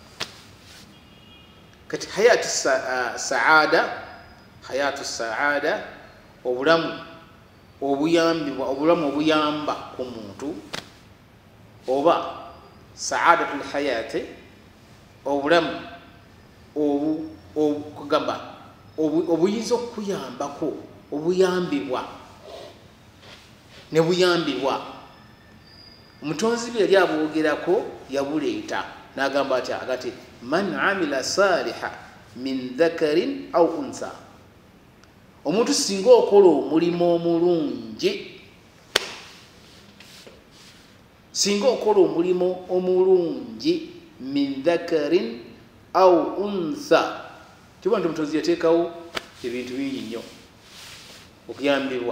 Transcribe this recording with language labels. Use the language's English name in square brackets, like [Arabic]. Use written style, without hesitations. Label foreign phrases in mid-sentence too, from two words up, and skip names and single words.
[Ganda] kati [Arabic] حياة سعادة [Ganda] obulamu obuyamba ku muntu, oba [Arabic] سعادة الحياة [Ganda] obulamu okugamba obuyinza okuyambako, obuyambibwa ne buyambibwa. omutonzi bwe yali abwogerako yabuleeta n'agamba ati [Arabic] من عمل صالحا من ذكر أو أنثى, [Ganda] omuntu singa okola omulimu omulungi, singa okola omulimu omulungi [Arabic] من ذكر أو أنثى, [Ganda] kiba nti omutonzi yateekawo ebintu bingi nnyo okuyambibwa.